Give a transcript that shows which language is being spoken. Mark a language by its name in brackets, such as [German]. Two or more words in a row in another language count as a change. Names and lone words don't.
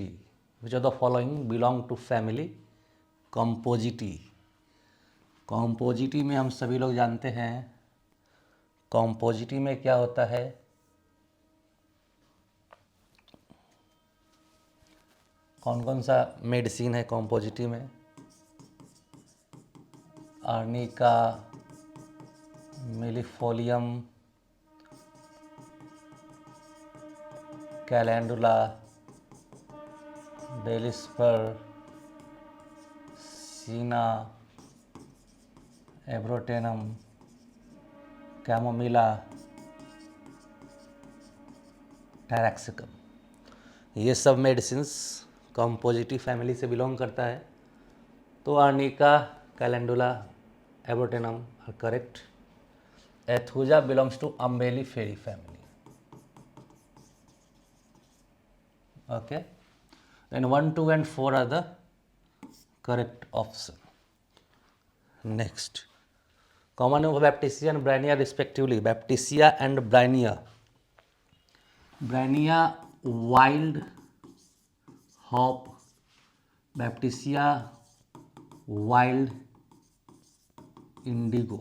[English] Which of the following belong to family Compositae. [Hindi] कॉम्पोजिटी में हम सभी लोग जानते हैं कॉम्पोजिटी में क्या होता है। कौन कौन सा मेडिसिन है कॉम्पोजिटी में? आर्निका, मिलीफोलियम, कैलेंडुला, डेलिस्पर, सीना, एब्रोटेनम, कैमोमिला, टैरेक्सिकम। ये सब मेडिसिन्स कॉम्पोजिटी फैमिली से बिलोंग करता है। तो आर्निका, कैलेंडुला, एब्रोटेनम [English] are correct. Aethusa belongs to Umbelliferae family. Okay, then 1, 2 and 4 are the correct option. Next, common name of Baptisia and Bryannia respectively. Baptisia and Bryannia. Bryannia wild hop, Baptisia wild indigo.